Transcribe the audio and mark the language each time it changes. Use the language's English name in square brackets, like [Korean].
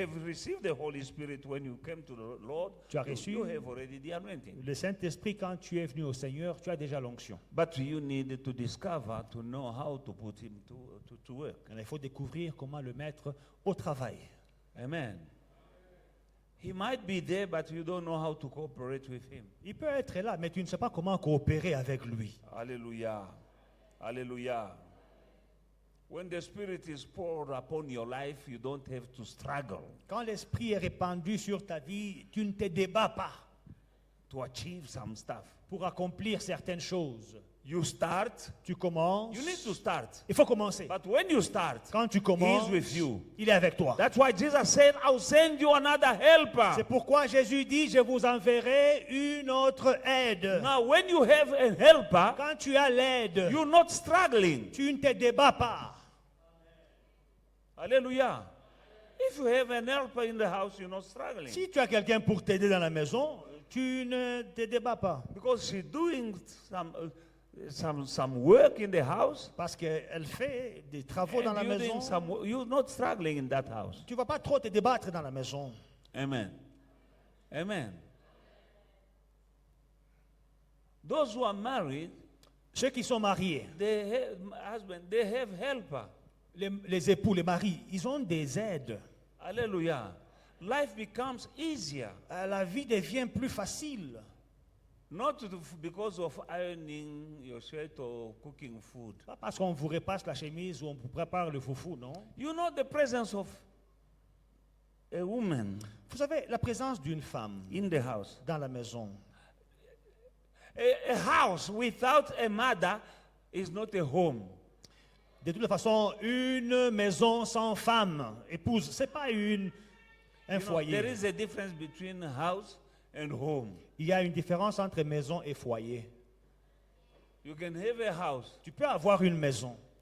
[English] have received the Holy Spirit when you came to the Lord, [French] Tu as reçu [English] you have already the anointing. [French] le Saint-Esprit, quand tu es venu au Seigneur, tu as déjà l'onction. [English] But you need to discover, to know how to put him to work. [French] Il faut découvrir comment le mettre au travail. [English] Amen. He might be there, but you don't know how to cooperate with him. [French] Il peut être là, mais tu ne sais pas comment coopérer avec lui. [English] Hallelujah. Hallelujah. When the Spirit is poured upon your life, you don't have to struggle [French] Quand l'Esprit est répandu sur ta vie, tu ne te débats pas [English] to achieve some stuff. [French] pour accomplir certaines choses. [English] You start, [French] Tu commences. [English] you need to start. [French] Il faut commencer. [English] But when you start, [French] Quand tu [English] He [French] commences, [English] is with you. [French] il est avec toi. [English] That's why Jesus said, I'll send you another helper. [French] C'est pourquoi Jésus dit, je vous enverrai une autre aide. [English] Now, when you have a helper, [French] Quand tu as l'aide, [English] you're not struggling. [French] tu ne te débats pas. [English] Hallelujah. If you have an helper in the house, you're not struggling. [French] Si tu as quelqu'un pour t'aider dans la maison, tu ne te débats pas. [English] Because she's doing some work in the house. [French] Parce qu'elle fait des travaux dans la [English] And you're doing [French] maison. [English] you're not struggling in that house. [French] Tu ne vas pas trop te débattre dans la maison. [English] Amen. Amen. Those who are married, [French] Ceux qui sont mariés, [English] they have helper. [French] les époux, les maris, ils ont des aides. [English] Hallelujah. Life becomes easier. [French] La vie devient plus facile. [English] Not because of ironing your shirt or cooking food. [French] Pas parce qu'on vous repasse la chemise ou on vous prépare le foufou, non. [English] You know the presence of a woman [French] Vous avez la présence d'une femme [English] in the house. [French] dans la maison. [English] A house without a mother is not a home. [French] De toute façon, une maison sans femme, épouse, ce n'est pas un [English] You know, there [French] foyer. [English] is a difference between house and home. [French] Il y a une différence entre maison et foyer. [English] You can have a house. [French] Tu peux avoir une maison.